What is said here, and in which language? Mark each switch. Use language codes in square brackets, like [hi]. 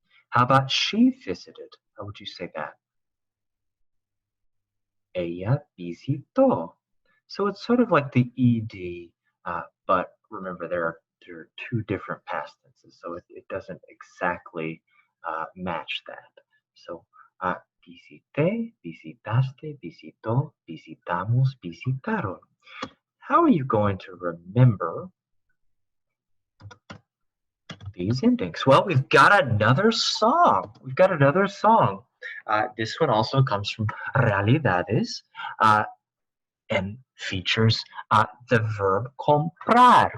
[en] How about she visited? How would you say that? [es] Ella visitó. [en] So it's sort of like the ed, but remember there are two different past tenses, so it doesn't exactly match that. [es] So visité, visitaste, visitó, visitamos, visitaron. [en] How are you going to remember these endings? Well, we've got another song. We've got another song. This one also comes from Realidades. And features the verb comprar.